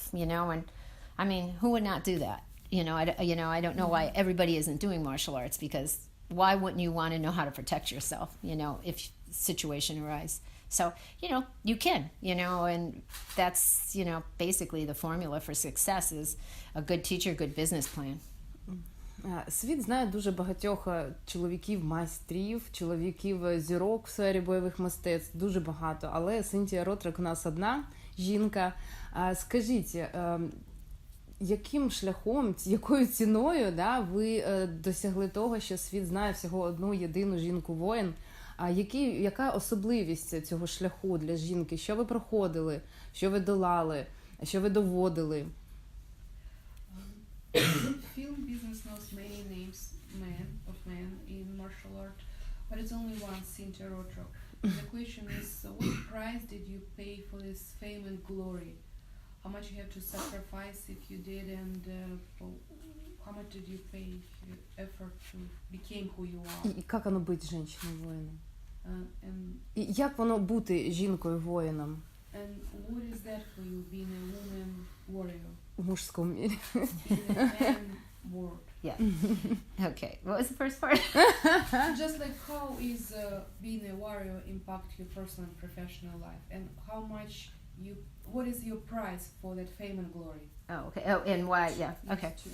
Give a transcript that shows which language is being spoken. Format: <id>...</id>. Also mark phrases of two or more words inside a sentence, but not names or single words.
<en>And I mean, who would not do that? I don't know why everybody isn't doing martial arts, because why wouldn't you want to know how to protect yourself? If situation arises. So, you can, and that's, basically the formula for success is a good teacher, good business plan.</en> <uk>Світ знає дуже багатьох чоловіків-майстрів, чоловіків-зірок в сфері бойових мистецтв, дуже багато. Але Синтія Ротрик у нас одна жінка. Скажіть, яким шляхом, якою ціною ви досягли того, що світ знає всього одну єдину жінку-воїн? Яка особливість цього шляху для жінки? Що ви проходили? Що ви долали? Що ви доводили?</uk> <en>Film business knows many names of men in martial art, but it's only one, Cynthia Rothrock. The question is, what price did you pay for this fame and glory? How much you have to sacrifice if you did, and how much did you pay effort to become who you are?</en> <uk>І як воно бути жінкою-воїном? І як воно бути жінкою-воїном?</uk> <en>And what is that for you, being a woman warrior?</en> <uk>У мужському мірі.</uk> <en>In a man world. Yeah. Okay. What was the first part? Just like how is being a warrior impact your personal and professional life, and how much what is your price for that fame and glory? Oh, okay. Oh, and why? Yeah. Okay.</en>